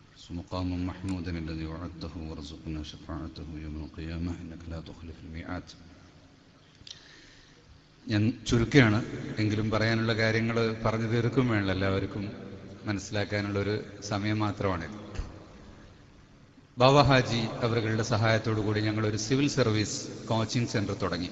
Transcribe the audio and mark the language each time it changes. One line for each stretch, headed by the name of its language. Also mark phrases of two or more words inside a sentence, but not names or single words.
Arabic: مقام محمود الذي وعدته وارزقنا شفاعته يوم القيامة إنك لا تخلف الميعاد.
Malayalam: ഞാൻ ചുരുക്കുകയാണ്, എങ്കിലും പറയാനുള്ള കാര്യങ്ങൾ പറഞ്ഞു തീർക്കും വേണമല്ലോ, എല്ലാവർക്കും മനസ്സിലാക്കാനുള്ളൊരു സമയം മാത്രമാണിത്. ബാവ ഹാജി അവരുടെ സഹായത്തോടു കൂടി ഞങ്ങളൊരു
English: civil service coaching centre
Malayalam: തുടങ്ങി.